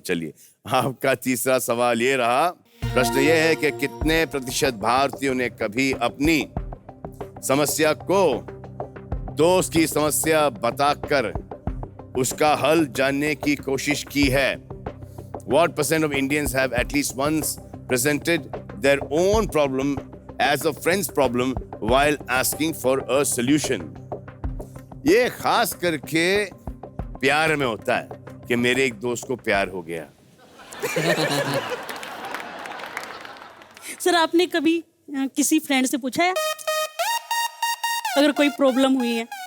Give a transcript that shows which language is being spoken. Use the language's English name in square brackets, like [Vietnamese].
[Hindi] चलिए, आपका तीसरा सवाल ये रहा। प्रश्न ये है कि कितने प्रतिशत भारतीयों ने कभी अपनी समस्या को दोस्त की समस्या बताकर उसका हल जानने की कोशिश की है? [English] What percent of Indians have at least once presented their own problem as a friend's problem while asking for a solution? [Hindi] ये खास करके प्यार में होता है कि मेरे एक दोस्त को प्यार हो गया। सर, आपने कभी किसी फ्रेंड से पूछा है अगर कोई प्रॉब्लम हुई है?